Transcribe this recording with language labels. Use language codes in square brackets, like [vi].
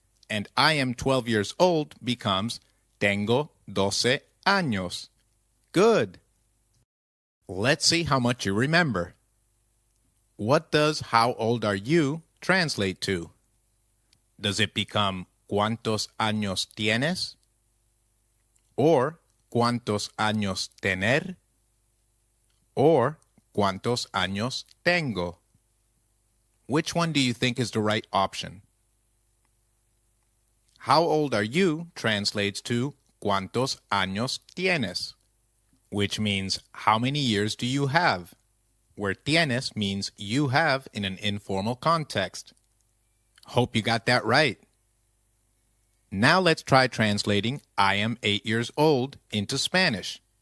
[en] And I am 12 years old becomes [es] tengo 12 años. [en] Good. Let's see how much you remember. What does how old are you translate to? Does it become [es] ¿cuántos años tienes? Or ¿cuántos años tener? Or ¿cuántos años tengo? [en] Which one do you think is the right option? How old are you translates to [es] ¿cuántos años tienes? [en] Which means how many years do you have? Where tienes means you have in an informal context. Hope you got that right. Now let's try translating I am 8 years old into Spanish.